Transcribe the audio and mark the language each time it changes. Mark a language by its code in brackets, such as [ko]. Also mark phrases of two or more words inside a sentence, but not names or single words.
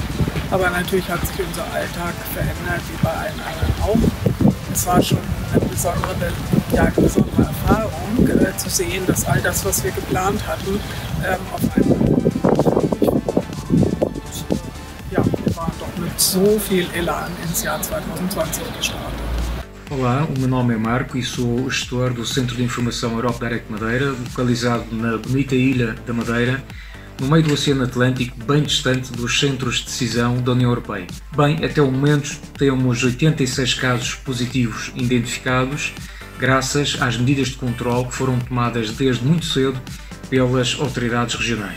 [de] Aber natürlich hat sich unser Alltag verändert, wie bei allen anderen auch. Es war schon eine besondere Erfahrung, zu sehen, dass all das, was wir geplant hatten, auf einmal ja, wir waren doch mit so viel Elan ins Jahr 2020 gestartet. [pt] Olá, o meu nome é Marco e sou o gestor do Centro de Informação Europe Direct Madeira, localizado na bonita ilha da Madeira, no meio do Oceano Atlântico, bem distante dos centros de decisão da União Europeia. Bem, até o momento temos 86 casos positivos identificados, graças às medidas de controle que foram tomadas desde muito cedo pelas autoridades regionais.